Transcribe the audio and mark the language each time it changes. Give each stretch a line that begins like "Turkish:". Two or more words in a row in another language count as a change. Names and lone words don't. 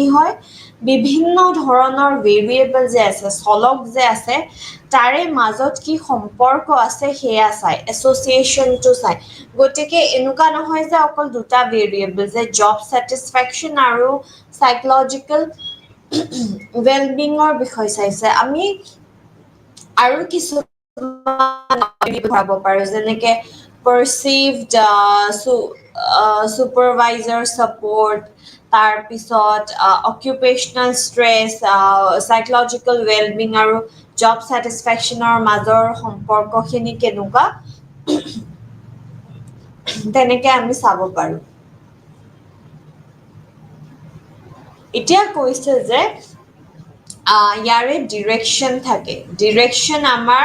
Assamese: হয় বিভিন্ন ধৰণৰ ভেৰিয়েবল যে আছে চলক যে আছে তাৰে মাজত কি সম্পৰ্ক আছে সেয়া চাই এছ'চিয়েশ্যনটো চাই গতিকে এনেকুৱা নহয় যে অকল দুটা ভেৰিয়েবল যে
English: job satisfaction
Assamese: আৰু
English: psychological wellbeing
Assamese: বিষয় চাইছে আমি আৰু কিছু ভাব পাৰো যেনেকে perceived
English: supervisor support
Assamese: তাৰ পিছত
English: occupational stress psychological well-being আৰু job satisfactionৰ
Assamese: মাজৰ সম্পৰ্কখিনি কেনেকুৱা তেনেকে আমি চাব পাৰো এতিয়া কৈছে যে ইয়াৰে ডিৰেকশন থাকে ডিৰেকশন আমাৰ